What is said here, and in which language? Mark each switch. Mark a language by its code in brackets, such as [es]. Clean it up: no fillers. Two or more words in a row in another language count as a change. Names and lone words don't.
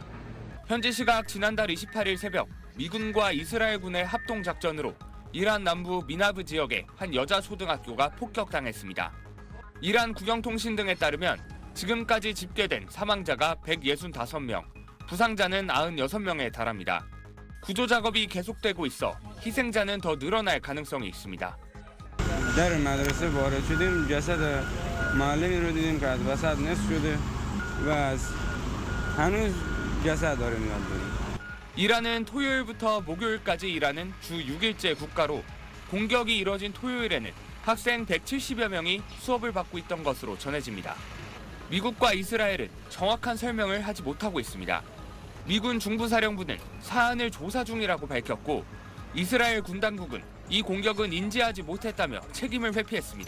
[ko] 현지 시각 지난달 28일 새벽 미군과 이스라엘군의 합동 작전으로 이란 남부 미나브 지역의 한 여자 초등학교가 폭격당했습니다. 이란 국영통신 등에 따르면 지금까지 집계된 사망자가 165명, 부상자는 96명에 달합니다. 구조 작업이 계속되고 있어 희생자는 더 늘어날 가능성이 있습니다. [fa] در مدرسه وارد شدیم جسد معلمی رو دیدیم که از وسط نصف شده و هنوز جسد داره میاد بیرون. [ko] 이란은 토요일부터 목요일까지 일하는 주 6일째 국가로 공격이 이뤄진 토요일에는 학생 170여 명이 수업을 받고 있던 것으로 전해집니다. 미국과 이스라엘은 정확한 설명을 하지 못하고 있습니다. 미군 중부사령부는 사안을 조사 중이라고 밝혔고 이스라엘 군 당국은 이 공격은 인지하지 못했다며 책임을 회피했습니다.